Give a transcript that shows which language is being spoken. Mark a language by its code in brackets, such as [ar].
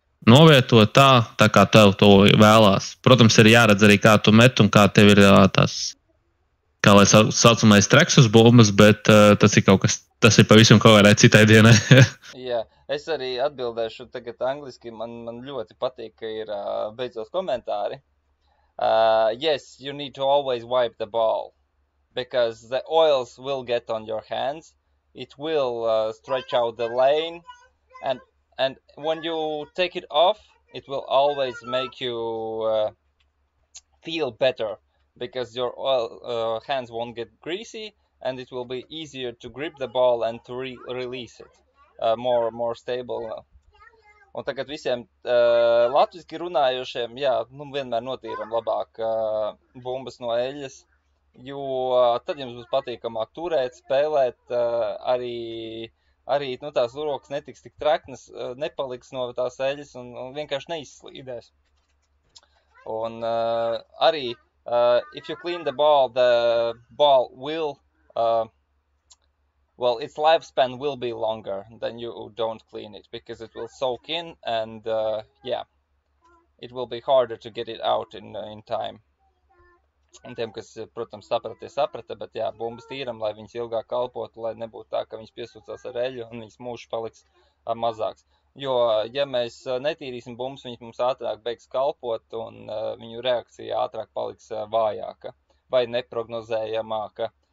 [lv] novietot tā kā tev to vēlās. Protams, ir jāredz arī, kā tu met un kā tev ir tās, kā lai saucamais treks uz bumbas, bet tas ir pavisam kaut kādai citai dienai. Jā, es arī atbildēšu tagad angliski, man ļoti patīk, ka ir beidzot komentāri. [en] Yes, you need to always wipe the ball, because the oils will get on your hands, it will stretch out the lane, and when you take it off, it will always make you feel better, because your hands won't get greasy, and it will be easier to grip the ball and to release it, more stable. [lv] Un tagad visiem latviski runājošiem, jā, vienmēr notīram labāk bumbas no eļas, jo tad jums būs patīkamāk turēt, spēlēt, arī tās rokas netiks tik treknas, nepaliks no tās eļas un vienkārši neizslīdēs. Un arī, [en] if you clean the ball will, well, its lifespan will be longer than you don't clean it, because it will soak in and, yeah, it will be harder to get it out in time. [lv] Un tiem, kas, protams, saprata, bet jā, bumbas tīram, lai viņas ilgāk kalpotu, lai nebūtu tā, ka viņas piesūcās ar eļu un viņas mūžs paliks mazāks. Jo, ja mēs netīrīsim bumbas, viņas mums ātrāk beigs kalpot un viņu reakcija ātrāk paliks vājāka vai neprognozējamāka.